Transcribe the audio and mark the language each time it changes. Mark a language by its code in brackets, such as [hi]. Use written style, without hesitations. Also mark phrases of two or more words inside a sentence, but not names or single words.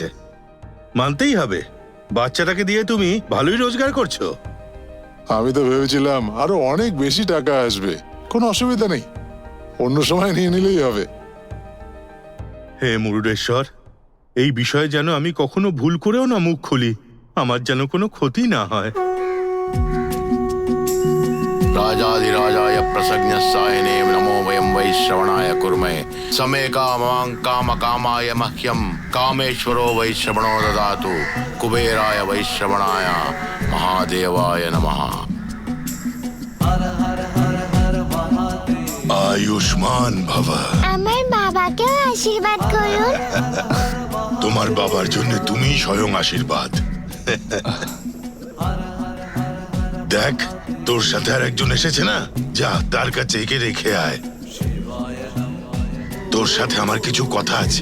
[bn] মানতেই হবে, বাচ্চাটাকে দিয়ে তুমি ভালোই রোজগার করছো। আমি তো ভেবেছিলাম আরো অনেক বেশি টাকা আসবে, কোনো অসুবিধা নেই, অন্য সময় নিয়ে নিলেই হবে। হে মুরুডেশ্বর, এই বিষয়ে যেন আমি কখনো ভুল করেও না মুখ খুলি, আমার যেন কোনো ক্ষতি না হয়। [sa] राजाधिराजाय प्रसज्ञस्सायने नमो वयं वैश्रवणाय कुर्मे समे कामां कामकामाय मह्यं कामेश्वरो वैश्रवणो ददातु कुबेराय वैश्रवणाय महादेवाय नमः। आयुष्मान भव। [bn] আমার বাবাকেও আশীর্বাদ করুন। তোমার বাবার জন্য তুমি স্বয়ং আশীর্বাদ। দেখ, তোর সাথে আর একজন এসেছে না, যা তার কাছে একে রেখে আয়। তোর সাথে আমার কিছু কথা আছে।